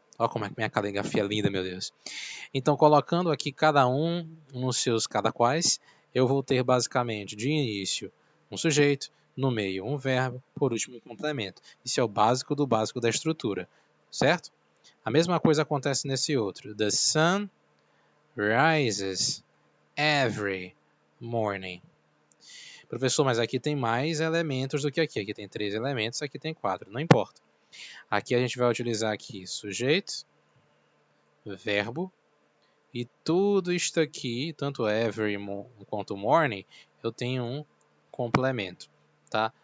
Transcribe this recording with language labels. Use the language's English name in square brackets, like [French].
[Portuguese] Olha como é que minha caligrafia é linda, meu Deus. Então colocando aqui cada um nos seus cada quais, eu vou ter basicamente de início um sujeito, no meio um verbo, por último um complemento. Isso é o básico do básico da estrutura, certo? A mesma coisa acontece nesse outro. [English] The sun rises every morning. [Portuguese] Professor, mas aqui tem mais elementos do que aqui. Aqui tem 3 elementos, aqui tem 4. Não importa. Aqui a gente vai utilizar aqui sujeito, verbo, e tudo isto aqui, tanto every quanto morning, eu tenho um complemento, tá?